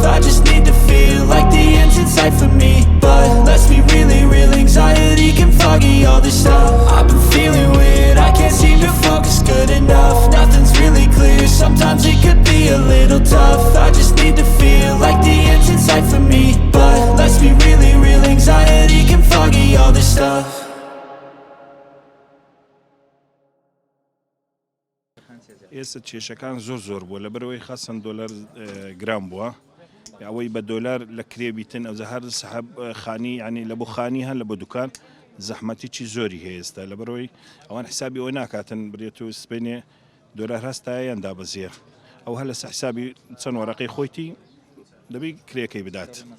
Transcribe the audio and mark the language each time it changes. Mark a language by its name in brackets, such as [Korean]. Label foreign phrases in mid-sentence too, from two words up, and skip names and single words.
[English] I just need to feel like the end's in sight for me, but let's be really real, anxiety can foggy all this stuff. I've been feeling weird, I can't seem to focus good enough, nothing's really clear, sometimes it could be a little tough. I just need to feel like the end's in sight for me, but let's be really real, anxiety can foggy all this stuff. [Central Kurdish] ئێستا کێشەکان زۆر بووە لە بەرەوەی خاصن دۆلار گرام بووە ئەوەی بە دۆلار لە کرێبیتن ئەو هەر سەحب خانی ینی لە بۆ خانی هەن لە بۆ دوکان زەحمەتیی زۆری هەیە ئێستا لە بەرەوەی ئەوان حسابی ئەوە ناکاتن برێت و سپێنێ دۆلار هەستایەن دابەزیێ ئەو هەر لە حسابی چەند وەرەقەی خۆیتی دەبی کرێکەی بدات